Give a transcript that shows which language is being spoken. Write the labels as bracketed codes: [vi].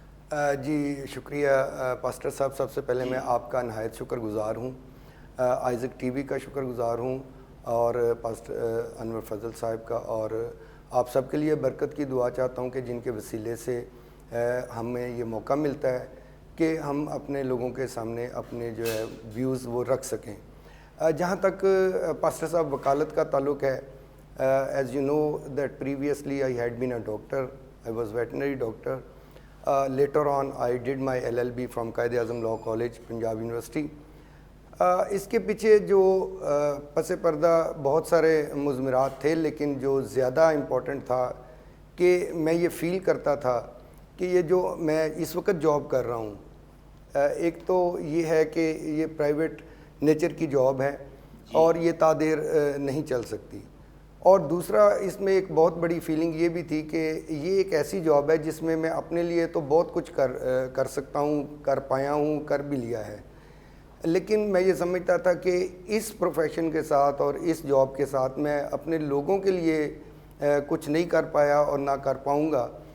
[hi] जी शुक्रिया पास्टर साहब। सबसे पहले मैं आपका नहायत शुक्रगुज़ार हूँ, आइज़क टीवी का शुक्रगुज़ार हूँ और पास्टर अनवर फजल साहब का, और आप सब के लिए बरकत की दुआ चाहता हूँ कि जिनके वसीले से हमें ये मौका मिलता है कि हम अपने लोगों के सामने अपने जो है व्यूज़ वो रख सकें। जहाँ तक पास्टर साहब वकालत का ताल्लुक़ है, [en] As you know that previously I had been a doctor, I was veterinary doctor. Later on I did my LLB from Quaid-e-Azam law college Punjab university. [hi] इसके पीछे जो पस पर्दा बहुत सारे मुज़मरात थे, लेकिन जो ज़्यादा इम्पोर्टेंट था कि मैं ये फ़ील करता था कि ये जो मैं इस वक्त जॉब कर रहा हूँ, एक तो ये है कि ये प्राइवेट नेचर की जॉब है और ये तादेर नहीं चल सकती, और दूसरा इसमें एक बहुत बड़ी फीलिंग ये भी थी कि ये एक ऐसी जॉब है जिसमें मैं अपने लिए तो बहुत कुछ कर सकता हूँ, कर पाया हूँ, कर भी लिया है, लेकिन मैं ये समझता था कि इस प्रोफेशन के साथ और इस जॉब के साथ मैं अपने लोगों के लिए कुछ नहीं कर पाया और ना कर पाऊँगा।